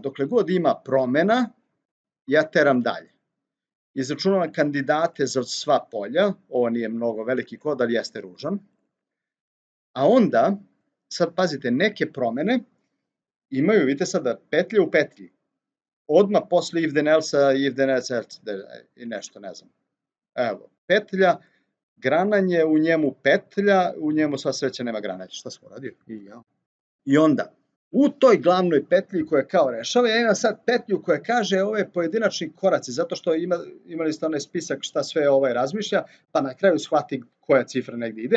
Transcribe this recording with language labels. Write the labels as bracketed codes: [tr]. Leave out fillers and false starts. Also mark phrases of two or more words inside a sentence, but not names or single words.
[sr] Dokle god ima promena, ja teram dalje. Izračunavam kandidate za sva polja, ovo nije mnogo veliki kod, ali jeste ružan. A onda, sad pazite, neke promene imaju, vidite sada, petlje u petlji. Odmah posle [en] if then else-a, if then else [sr] i nešto, ne znam. Evo, petlja, grananje, u njemu petlja, u njemu sva sreća nema grananja. Šta sam uradio? I onda, u toj glavnoj petlji koja kao rešava, ja imam sad petlju koja kaže ove pojedinačni koraci, zato što imali ste onaj spisak šta sve razmišlja, pa na kraju shvati koja cifra negdje ide.